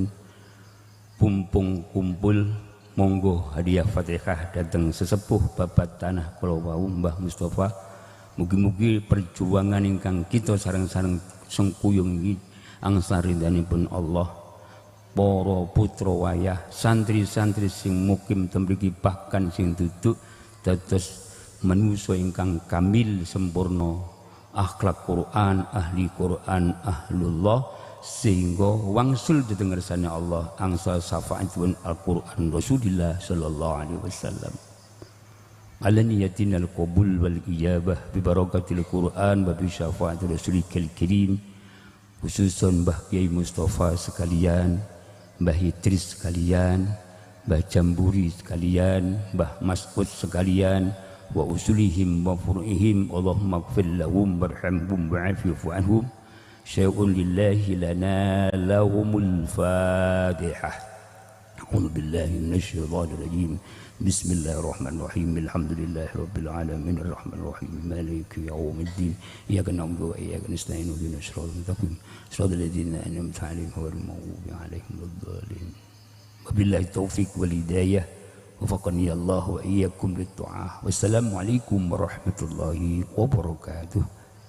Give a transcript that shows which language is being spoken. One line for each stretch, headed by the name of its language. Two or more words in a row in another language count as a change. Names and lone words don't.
Javanese: Pumpung kumpul monggo hadiah Fatihah dateng sesepuh babat tanah kula wau Mbah Mustofa. Mugi-mugi perjuangan ingkang kita sareng-sareng sengkuyung iki angsal ridhanipun Allah. Para putra wayah, santri-santri sing mukim temriki bahkan sing duduk dados manusa ingkang kamil sempurna akhlak Quran, ahli Quran, ahlullah, sehingga wangsul dhateng ngersane Allah angsal syafaatipun Al-Quran Rasulillah
Arabic: صلى الله عليه وسلم. على نيتنا القبول والإجابة ببركة القرآن وبشفاعة الرسول الكريم.
Javanese: Khususun Mbah Kiai Mustofa sekalian, Mbah Idris sekalian, Mbah Jamburi sekalian, Mbah Mas'ud sekalian,
Arabic: وأصولهم وفروعهم, اللهم اغفر لهم وارحمهم واعف عنهم. شيء لله لنا لهم الفاتحة. أعوذ بالله من الشيطان الرجيم. بسم الله الرحمن الرحيم. الحمد لله رب العالمين الرحمن الرحيم مالك يوم الدين. إياك نعبد وإياك نستعين اهدنا الصراط المستقيم صراط الذين أنعمت عليهم غير المغضوب عليهم ولا الضالين. وبالله التوفيق والهداية. وفقني الله وإياكم للطاعة. والسلام عليكم ورحمة الله وبركاته.